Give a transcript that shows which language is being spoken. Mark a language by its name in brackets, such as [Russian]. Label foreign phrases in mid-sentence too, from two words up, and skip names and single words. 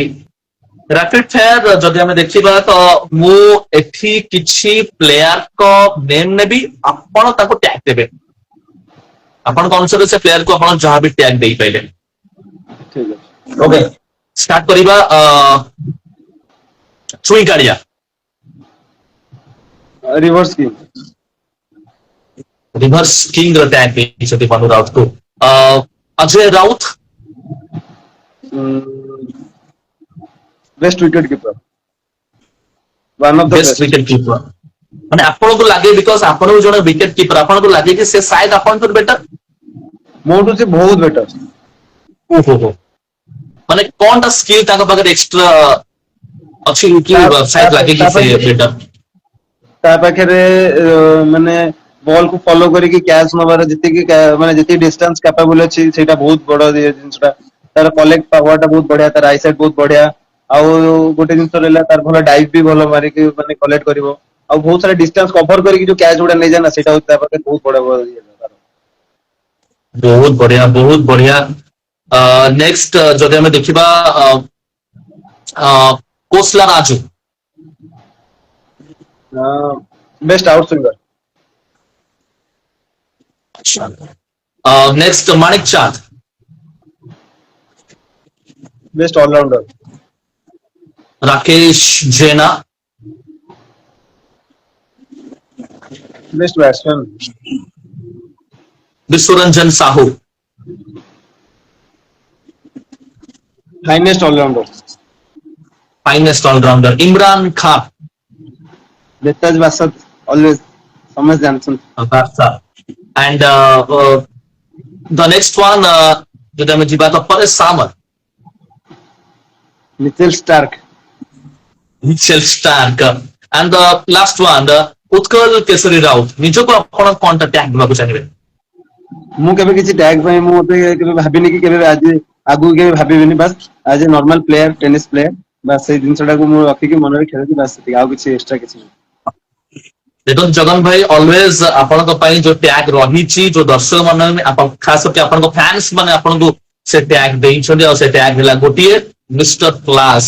[Odia] ରାପିଡ ଫାୟାର ଯଦି ଆମେ ଦେଖିବା ତ ମୁଁ ଏଠି କିଛି [English] players name [Odia] ନେବି, ଆପଣ ତାକୁ ଟ୍ୟାଗ ଦେବେ। ଆପଣଙ୍କ ଅନୁସାରେ ସେ ପ୍ଲେୟାରକୁ ଆପଣ ଯାହା ବି ଟ୍ୟାଗ ଦେଇପାରିଲେ। ଠିକ ଅଛି। ଓକେ, ଷ୍ଟାର୍ଟ କରିବା। ଚୁଇଁ କାଳିଆ, [English] reverse king, reverse king [Odia] ର ଟ୍ୟାଗ ଦେଇଛନ୍ତି ମନୁ ରାଉତକୁ। ଅଜୟ ରାଉତ, [English] best wicket keeper, one of the best best. wicket keeper. [Odia] ମାନେ ଆପଣଙ୍କୁ ଲାଗେ ବିକଜ ଆପଣ ବି ଜଣେ ୱିକେଟ କିପର, ଆପଣଙ୍କୁ ଲାଗେ କି ସେ ସାୟଦ ଆପଣଙ୍କର ବେଟର? [Hindi] मोटू से बहुत बेटर। [Odia] ଓହୋ, ମାନେ କଣଟା ସ୍କିଲ୍ ତାଙ୍କ ପାଖରେ ଏକ୍ସଟ୍ରା ଅଛି କି ତା ସାୟଦ ଲାଗେ କି ସେ ବେଟର? ତା ପାଖରେ ମାନେ ବଲ୍ କୁ ଫଲୋ କରିକି କ୍ୟାଚ୍ ନବାର ଯେତିକି ମାନେ ଯେତିକି ଡିଷ୍ଟାନ୍ସ କ୍ୟାପାବୁଲ ଅଛି ସେଇଟା ବହୁତ ବଡ ଜିନିଷଟା। ତାର [English] collect power [Odia] ଟା ବହୁତ ବଢିଆ, ତାର ଆଇସାଇଟ୍ ବହୁତ ବଢିଆ। ଆଉ ଗୋଟେ ଜିନିଷ ରହିଲା ତାର ଭଲ ଡାଇଭ୍ ବି ଭଲ ମାରିକି ମାନେ କଲେକ୍ଟ କରିବ। ଆଉ ବହୁତ ସାରା [English] distance cover [Odia] କରିକି ଯୋଉ କ୍ୟାଚ୍ ଗୁଡା ନେଇଯାଏ ନା ସେଇଟା ହଉଛି ତା ପାଖରେ ବହୁତ ବଡ ଇଏ ତାର। ବହୁତ ବଢିଆ, ବହୁତ ବଢିଆ। ନେକ୍ସଟ ଯଦି ଆମେ ଦେଖିବା କୋସଲା ରାଜୁ, [English] best out swinger, next माणिक चांद, best allrounder, राकेश जैना, best batsman, विश्वरंजन साहू, finest allrounder, finest allrounder इमरान खान, [Hindi] बेताज बासत ऑलवेज समझ जानसन, [English] and the next one [Odia] ଯଦି ଆମେ ଯିବା ତ ପରେଶ ସାମଲ, [English] मिचेल स्टार्क, ମିଚେଲ ଷ୍ଟାର୍କ, and the last one ଉତ୍କଳ କେଶରୀ ରାଉତ। [Odia] ନିଜକୁ ଆପଣ କଣଟା ଟ୍ୟାଗ ଦେବାକୁ ଚାହିଁବେ? ମୁଁ କେବେ କିଛି ଟ୍ୟାଗ ପାଇଁ ମୁଁ ମତେ କେବେ ଭାବିନି କି କେବେ ଆଜି ଆଗକୁ କେବେ ଭାବିବିନି। ବାସ୍ ଆଜ ଏ [English] normal player, tennis player, [Odia] ବାସ୍ ସେଇ ଜିନିଷଟାକୁ ମୁଁ ରଖିକି ମନରେ ଖେଳୁଛି, ବାସ୍ ସେତିକି, ଆଉ କିଛି ଏକ୍ସଟ୍ରା କିଛି ନାହିଁ। ଦେଖନ୍ତୁ ଜଗନ ଭାଇ, ଅଲୱେଜ ଆପଣଙ୍କ ପାଇଁ ଯୋଉ ଟ୍ୟାଗ ରହିଛି, ଯୋଉ ଦର୍ଶକ ମାନେ ଖାସ କରି ଆପଣଙ୍କ ଫ୍ୟାନ୍ସ ମାନେ ଆପଣଙ୍କୁ ସେ ଟ୍ୟାଗ ଦେଇଛନ୍ତି, ଆଉ ସେ ଟ୍ୟାଗ ହେଲା ଗୋଟିଏ [English] mister class.